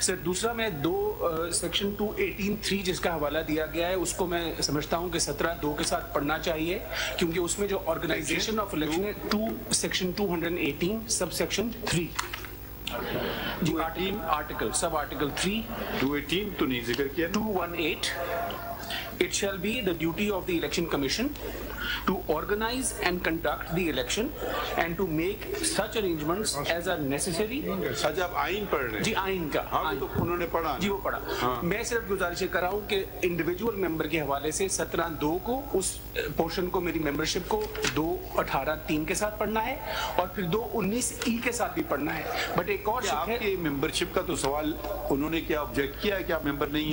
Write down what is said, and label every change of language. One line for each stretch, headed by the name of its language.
Hindi: Sir दूसरा, मैं section 218(3) जिसका हवाला दिया गया है, उसको मैं समझता हूँ कि 17(2) के साथ पढ़ना चाहिए, क्योंकि उसमें जो ऑर्गेनाइजेशन ऑफ इलेक्शन है सेक्शन 218 सब सेक्शन 3 जी, आर्टिकल सब आर्टिकल 3 218 तो नहीं जिक्र किया।
English: 218 It shall be the duty of the Election Commission to organize and conduct the election and to make such arrangements as are necessary.
Hindi: अच्छा, आप आइन पढ़ रहे हैं? जी आइन का। हाँ, तो उन्होंने पढ़ा जी, वो पढ़ा। हाँ। मैं सिर्फ गुजारिश कर रहा हूँ कि इंडिविजुअल मेंबर के हवाले से 17(2) को, उस पोर्शन को, मेरी मेंबरशिप को 218(3) के साथ पढ़ना है, और फिर 219(e) के साथ भी पढ़ना है। बट एक और आपके मेंबरशिप का तो सवाल, उन्होंने क्या ऑब्जेक्ट किया है कि आप मेंबर नहीं है?